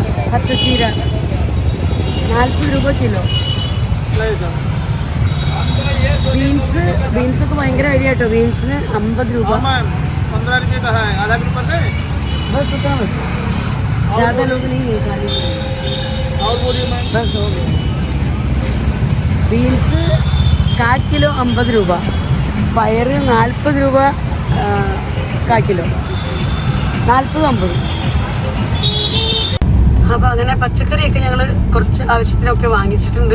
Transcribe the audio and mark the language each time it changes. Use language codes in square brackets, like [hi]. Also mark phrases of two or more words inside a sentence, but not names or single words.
[ml] പച്ചച്ചീര 40 രൂപ കിലോ. ബീൻസൊക്കെ ഭയങ്കര വില കേട്ടോ. ബീൻസിന് 50 രൂപ. [hi] ज़्यादा लोग नहीं है खाने बस हो गए. [ml] ബീൻസ് 1/4 കിലോ 50 രൂപ. പയറ് 40 രൂപ 1/4 കിലോ. 40-50. അപ്പോൾ അങ്ങനെ പച്ചക്കറിയൊക്കെ ഞങ്ങൾ കുറച്ച് ആവശ്യത്തിനൊക്കെ വാങ്ങിച്ചിട്ടുണ്ട്.